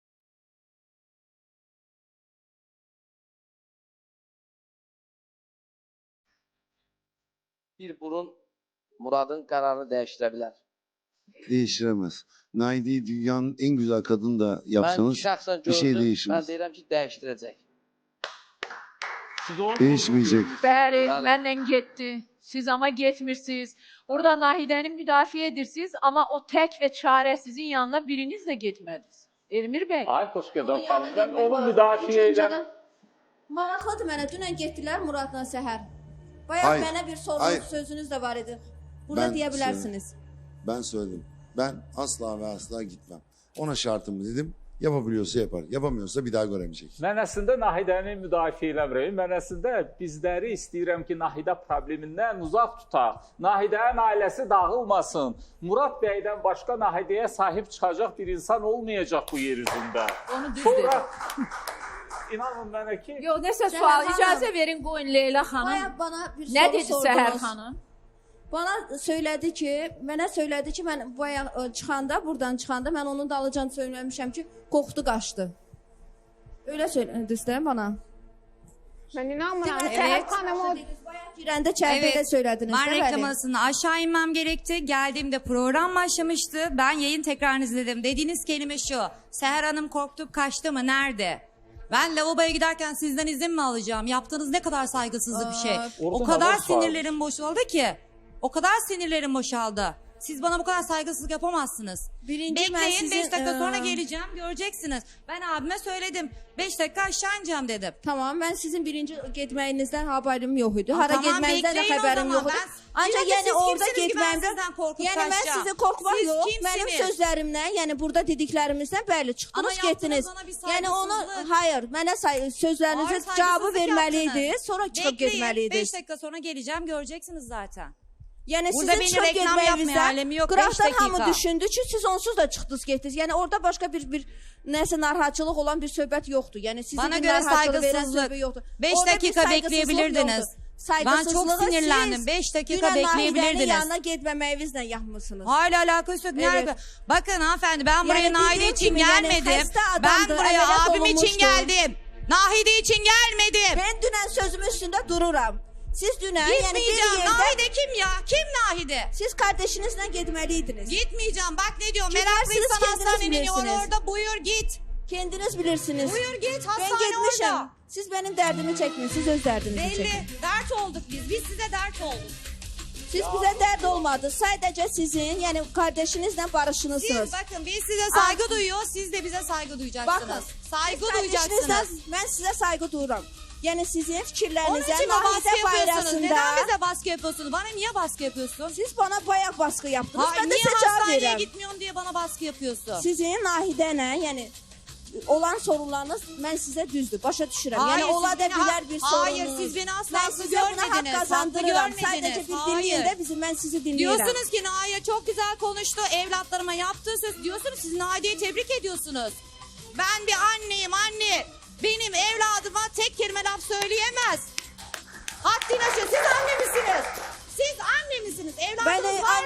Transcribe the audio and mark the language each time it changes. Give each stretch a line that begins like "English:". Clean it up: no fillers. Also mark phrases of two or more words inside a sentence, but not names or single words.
Azerbaijani: Bir burun Murad'ın kararını değiştirə bilər.
Turkish: Değiştiremez. Naide'yi dünyanın en güzel kadını da Ben yapsanız şahsen bir gördüm, şey ben değişmez.
Azerbaijani: deyirəm ki, değiştirəcək.
Turkish: Değişmeyecek.
Azerbaijani: Bəli, Bəli. məndən getdi. Siz ama getmirsiniz. Orada Nahide'ni müdafiə edirsiniz
Turkish: ama o tek ve çaresizin yanına biriniz de gitmediniz.
Azerbaijani: Elmir Bey. Ay xoş geldin xanım. Ben onu müdafiə edirəm. Maraqlıdır mənə. Dünən getdilər Muradla səhər. Bayaq
Turkish: Hayır,
Azerbaijani: mənə bir sorunuz,
Turkish: hayır.
Azerbaijani: sözünüz də var idi. Burada
Turkish: Ben
Azerbaijani: deyə bilərsiniz.
Turkish: Ben söyledim. Ben asla ve asla gitmem. Ona şartımı dedim. Yapabiliyorsa yapar. Yapamıyorsa bir daha göremeyecek.
Azerbaijani: Mən əslində Nahidəni müdafiə eləmirəm. Mən əslində bizləri istəyirəm ki, Nahidə problemindən uzaq tutaq. Nahidənin ailəsi dağılmasın. Murad bəydən başqa Nahidəyə sahib çıxacaq bir insan olmayacaq bu yer üzündə. Onu düz Sonra dedi. inanın mənə ki, Yok, nəsə Səhər sual, xanım. icazə verin qoyun Leyla xanım.
Turkish: Bayaq bana bir
Azerbaijani: Nə
Turkish: soru dedi sordunuz.
Azerbaijani: Səhər xanım? Mənə söylədi ki, mən buradan çıxanda mən onun dalıcan söyləmişəm ki, qorxdu, qaçdı.
Turkish: Öyle söylədiniz də bana. Ben inanmıyorum. Seher Hanım o
Azerbaijani: Girəndə çərtədə söylədiniz
Turkish: Ben də reklam
Azerbaijani: bəli.
Turkish: arasında aşağı inmem gerekti. Geldiğimde program başlamıştı. Ben yayın tekrarını izledim. Dediğiniz kelime şu. Seher Hanım korktu, kaçtı mı? Nerede? Ben lavaboya giderken sizden izin mi alacağım? Yaptığınız ne kadar saygısızlık bir şey. O Orada kadar havas var. sinirlerim boşaldı ki. O kadar sinirlerim boşaldı. Siz bana bu kadar saygısızlık yapamazsınız.
Azerbaijani: Birinci mən
Turkish: Bekleyin, 5
Azerbaijani: sizin,
Turkish: dakika sonra geleceğim, göreceksiniz. Ben abime söyledim. 5 dakika aşağı ineceğim dedim. Tamam,
Azerbaijani: mən sizin birinci getməyinizdən haberim yox idi. Hara
Turkish: Tamam,
Azerbaijani: getməyinizdən də
Turkish: bekleyin o
Azerbaijani: xəbərim
Turkish: zaman.
Azerbaijani: yox idi.
Turkish: Ben-
Azerbaijani: Ancaq
Turkish: Diyor ki,
Azerbaijani: yəni
Turkish: siz orada kimsiniz ki, ben
Azerbaijani: getməyimdə
Turkish: sizden korkup
Azerbaijani: yəni mən
Turkish: kaçacağım?
Azerbaijani: sizi qorxmaq
Turkish: Siz
Azerbaijani: yox.
Turkish: kimsiniz?
Azerbaijani: Mənim sözlərimdən, yəni burada dediklərimizdən bəli çıxdınız,
Turkish: Ama yaptığınız
Azerbaijani: getdiniz.
Turkish: ona bir
Azerbaijani: Yəni onu
Turkish: saygısızlık.
Azerbaijani: hayır, mənə sözlərinizə
Turkish: Ağır
Azerbaijani: cavabı
Turkish: saygısızlık
Azerbaijani: verməli
Turkish: yaptınız.
Azerbaijani: idi, sonra çıxıb
Turkish: Bekleyin,
Azerbaijani: getməli
Turkish: 5
Azerbaijani: idi.
Turkish: dakika sonra geleceğim, göreceksiniz zaten.
Azerbaijani: Yəni
Turkish: Burada
Azerbaijani: sizin
Turkish: beni
Azerbaijani: çıxıb
Turkish: reklam yapmaya alemi
Azerbaijani: getməyinizdən
Turkish: yok, beş
Azerbaijani: qıraqdan hamı
Turkish: dakika.
Azerbaijani: düşündü ki, siz onsuz da çıxdınız, getdiniz. Yəni orada başqa bir nəsə narahatçılıq olan bir söhbət yoxdur. Yəni sizin
Turkish: Bana
Azerbaijani: bir
Turkish: göre
Azerbaijani: narahatçılıq verən
Turkish: saygısızlık.
Azerbaijani: söhbət yoxdur.
Turkish: 5
Azerbaijani: Orada bir
Turkish: dakika
Azerbaijani: saygısızlıq
Turkish: bekleyebilirdiniz.
Azerbaijani: yoxdur.
Turkish: Ben çok
Azerbaijani: Saygısızlığı
Turkish: sinirlendim.
Azerbaijani: siz
Turkish: 5 dakika
Azerbaijani: dünən
Turkish: bekleyebilirdiniz.
Azerbaijani: Nahide'nin yanına getməməyinizlə yapmışsınız.
Turkish: Hala alakası yok. Ne Evet. alaka- Bakın hanımefendi, ben buraya Yani Nahide dediğim için gibi yani gelmedim. hasta Ben adamdı, buraya ameliyat abim için olunmuştu. geldim. Nahide için gelmedim.
Azerbaijani: Ben dünən sözümün üstündə dururam. Siz dünən yəni bir
Turkish: Gitmeyeceğim.
Azerbaijani: yerdə
Turkish: Nahide kim ya? Kim Nahide?
Azerbaijani: siz kardeşinizlə getməliydiniz.
Turkish: Gitmeyeceğim. Bak ne diyor? Gidersiniz, Meraklıysan kendiniz hastanenin yolu bilirsiniz. orada. Buyur git. Kendiniz bilirsiniz. Buyur git. Ben Hastane
Azerbaijani: getmişəm.
Turkish: orada.
Azerbaijani: Siz benim dərdimi çəkmirsiniz, siz öz dərdinizi
Turkish: Belli.
Azerbaijani: çəkin.
Turkish: Dert olduk biz. Biz size dert olduk.
Azerbaijani: Siz bizə dərd olmadı. Sadəcə sizin, yəni kardeşinizlə barışınızsınız.
Turkish: Siz bakın biz size saygı duyuyor. Siz de bize saygı duyacaksınız. Bakın, Saygı
Azerbaijani: siz
Turkish: duyacaksınız.
Azerbaijani: kardeşinizlə mən sizə saygı duyuram. Yəni sizin
Turkish: Onun
Azerbaijani: fikirlərinizə
Turkish: için mi baskı
Azerbaijani: Nahide
Turkish: yapıyorsunuz? Neden
Azerbaijani: bayrasında
Turkish: bize baskı yapıyorsunuz? Bana niye baskı yapıyorsun? siz bana bayaq baskı yaptınız. Hayır, Ben de niye
Azerbaijani: sizə cavab
Turkish: hastaneye
Azerbaijani: verirəm.
Turkish: gitmiyorsun diye bana baskı yapıyorsun?
Azerbaijani: Sizin Nahide'lə, yəni olan sorunlarınız mən sizə düzdür, başa düşürəm.
Turkish: Hayır,
Azerbaijani: Yəni ola
Turkish: siz da beni
Azerbaijani: bilər bir sorunuz.
Turkish: hayır, siz beni asla
Azerbaijani: Mən
Turkish: haklı
Azerbaijani: sizə buna haqq
Turkish: görmediniz. Haklı
Azerbaijani: kazandırıram.
Turkish: görmediniz.
Azerbaijani: Sadəcə bir
Turkish: Hayır.
Azerbaijani: dinləyin də bizi, mən sizi dinləyirəm.
Turkish: Diyorsunuz ki Nahide çok güzel konuştu. Evlatlarıma yaptığı söz. Diyorsunuz siz Nahide'yi tebrik ediyorsunuz. Ben bir anneyim anne. Benim evladıma tek kelime laf söyleyemez. Haddini aşıyor. Siz anne misiniz? Siz anne misiniz? Ben Evladınız var